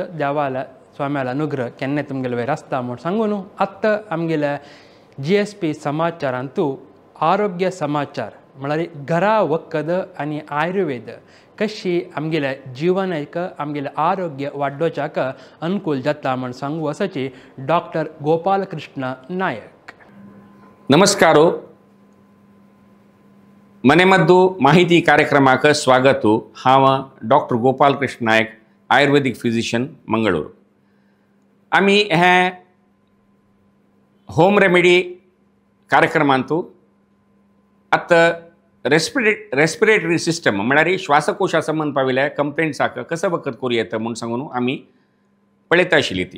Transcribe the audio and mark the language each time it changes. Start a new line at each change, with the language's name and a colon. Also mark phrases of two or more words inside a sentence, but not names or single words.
Konkani: देवाला स्वाम्याला अनुग्रह केन्ना तुमगेले वयर आसता म्हूण सांगून आत्तां आमगेल्या GSP समाचारांतू आरोग्य समाचार म्हळ्यार घरा वखद आनी आयुर्वेद कशी आमगेल्या जिवनाक आमगेलें आरोग्य वाडोवच्याक अनुकूल जाता म्हूण सांगू आसाची डॉक्टर गोपाल कृष्ण नायक.
Kannada: ನಮಸ್ಕಾರ. ಮನೆಮದ್ದು ಮಾಹಿತಿ ಕಾರ್ಯಕ್ರಮಕ್ಕೆ ಸ್ವಾಗತ.
Konkani: ಹಾವ ಡಾಕ್ಟರ್ ಗೋಪಾಲ್ ಕೃಷ್ಣ ನಾಯಕ್,
English: Ayurvedic physician,
Konkani: ಮಂಗಳೂರು. आम्ही ह्या
English: home remedy
Konkani: कार्यक्रमांतू आतां
English: respiratory system
Konkani: म्हळ्यार श्वासकोशा संबंद पाविल्ल्या कंप्लेंट्साक कसं वखद करूं येता म्हूण सांगून आमी पळयता आशिल्ली ती.